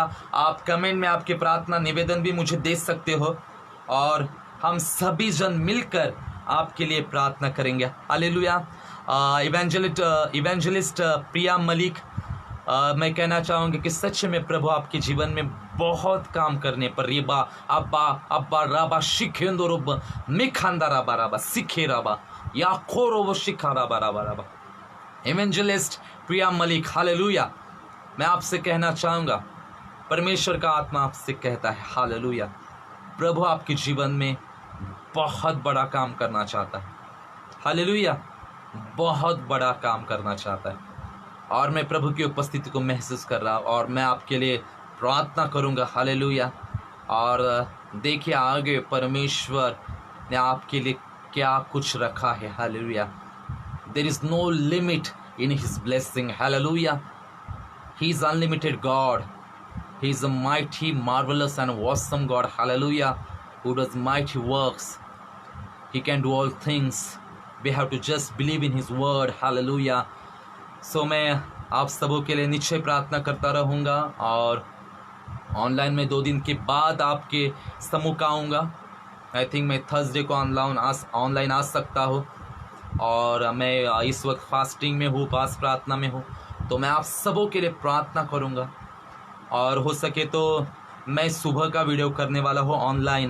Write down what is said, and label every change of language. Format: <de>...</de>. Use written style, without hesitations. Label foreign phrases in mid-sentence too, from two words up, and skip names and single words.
<hi>आप कमेंट में आपके प्रार्थना निवेदन भी मुझे दे सकते हो और हम सभी जन मिलकर आपके लिए प्रार्थना करेंगे। हालेलुया। इवेंजलिस्ट प्रिया मलिक, मैं कहना चाहूँगी कि सच में प्रभु आपके जीवन में बहुत काम करने पर रिबा अब्बा अब्बा राबा शिखेंदो रुब मिखांदा राबा राबा सिखे राबा या खोरो वो शिखा राबा राबा राबा। इवेंजलिस्ट प्रिया मलिक, हालेलुया। मैं आपसे कहना चाहूँगा, परमेश्वर का आत्मा आपसे कहता है हालेलुया, प्रभु आपके जीवन में बहुत बड़ा काम करना चाहता है। हालेलुया, बहुत बड़ा काम करना चाहता है और मैं प्रभु की उपस्थिति को महसूस कर रहा हूँ और मैं आपके लिए प्रार्थना करूँगा। हालेलुया। और देखिए आगे परमेश्वर ने आपके लिए क्या कुछ रखा है। हालेलुया।</hi> <en>There is no limit in His blessing. Hallelujah. He is unlimited God. He is a mighty, marvelous and awesome God. Hallelujah. Who does mighty works. He can do all things. We have to just believe in His word. Hallelujah.</en> <hi>So मैं आप सबों के लिए निश्चय प्रार्थना करता रहूँगा और ऑनलाइन में 2 दिन के बाद आपके समूह का आऊँगा।</hi> <en>I think</en> <hi>मैं थर्सडे को ऑनलाइन आ सकता हूँ और मैं इस वक्त फास्टिंग में हूँ, उपवास प्रार्थना में हूँ, तो मैं आप सबों के लिए प्रार्थना करूँगा और हो सके तो मैं सुबह का वीडियो करने वाला हूँ ऑनलाइन।</hi>